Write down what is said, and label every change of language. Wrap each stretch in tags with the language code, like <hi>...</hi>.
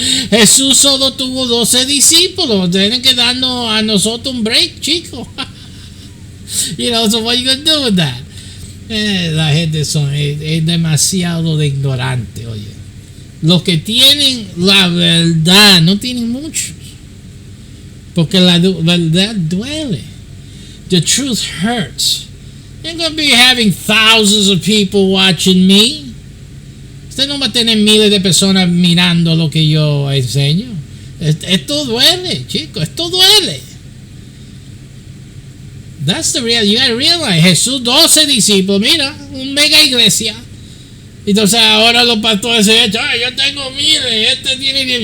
<es>Jesús solo tuvo 12 discípulos. Tienen que darnos a nosotros un break, chicos.</es> <en>So what you gonna do with that?</en> <es>La gente es demasiado de ignorante, oye. Los que tienen la verdad no tienen muchos, porque la verdad duele.</es> <en>The truth hurts. You're going to be having thousands of people watching me.</en> <es>Usted no va a tener miles de personas mirando lo que yo enseño. Esto duele, chicos, esto duele.</es> <en>That's the real. You got to realize,</en> <es>Jesús 12 discípulos, mira, un mega iglesia. Entonces ahora los pastores se echan, yo tengo miles, este tiene 10.</es>